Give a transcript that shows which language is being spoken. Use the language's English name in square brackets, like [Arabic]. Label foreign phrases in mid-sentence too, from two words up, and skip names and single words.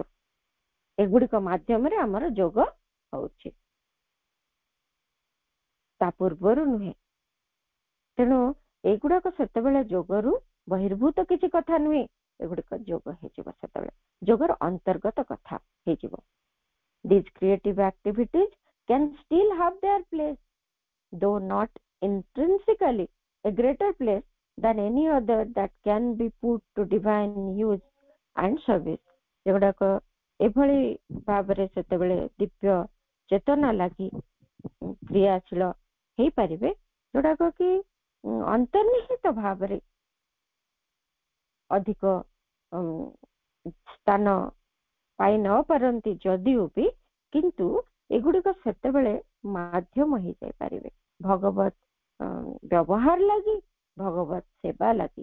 [Odia] ଏଗୁଡ଼ିକ ମାଧ୍ୟମରେ ଆମର ଯୋଗ ହଉଛି, ତା ପୂର୍ବରୁ ନୁହେଁ। ତେଣୁ ଏଗୁଡାକ ସେତେବେଳେ ଯୋଗରୁ ବହିର୍ଭୂତ କିଛି କଥା ନୁହେଁ, ଏଗୁଡିକ ଯୋଗ ହେଇଯିବ, ସେତେବେଳେ ଯୋଗର ଅନ୍ତର୍ଗତ କଥା ହେଇଯିବ। [English] These creative activities can still have their place, though not intrinsically a greater place than any other that can be put to divine use and service। [Odia] ଏଗୁଡାକ ଏଭଳି ଭାବରେ ସେତେବେଳେ ଦିବ୍ୟ ଚେତନା ଲାଗି କ୍ରିୟାଶୀଳ ହେଇପାରିବେ, ଯୋଉଟାକ କି ଅନ୍ତର୍ନିହିତ ଭାବରେ ଅଧିକ ସ୍ଥାନ ପାଇ ନ ପାରନ୍ତି ଯଦିଓ ବି, କିନ୍ତୁ ଏଗୁଡିକ ସେତେବେଳେ ମାଧ୍ୟମ ହେଇଯାଇପାରିବେ ଭଗବତ ବ୍ୟବହାର ଲାଗି, ଭଗବତ ସେବା ଲାଗି।